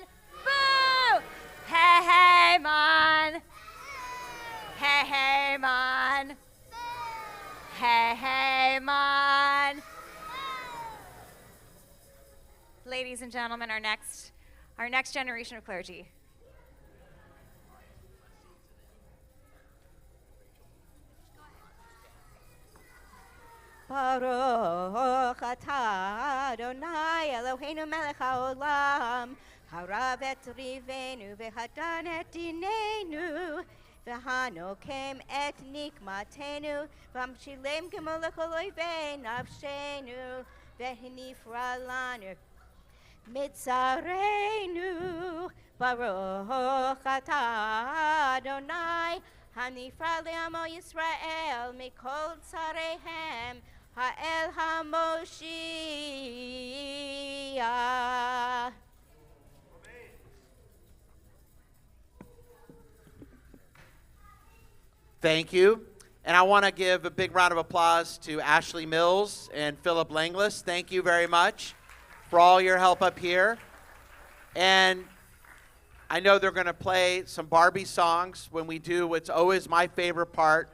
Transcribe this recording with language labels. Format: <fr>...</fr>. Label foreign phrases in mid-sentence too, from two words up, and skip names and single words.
<en>Boo! Hey, hey, man. Hey, hey, man. Hey, hey, man. Ladies and gentlemen, our next generation of clergy.</en> <he>ברוך אתה אדוני אלוהינו מלך העולם הרב את ריבנו והדן את דיננו והנוקם את נקמתנו והמשלם גמול לכל אויבי נפשנו והנפרע לנו מצרינו ברוך אתה אדוני הנפרע לעמו ישראל מכל צריהם האל המושיע.</he> <en>Thank you. And I want to give a big round of applause to Ashley Mills and Philip Langlis. Thank you very much for all your help up here. And I know they're going to play some Barbie songs when we do what's always my favorite part.</en>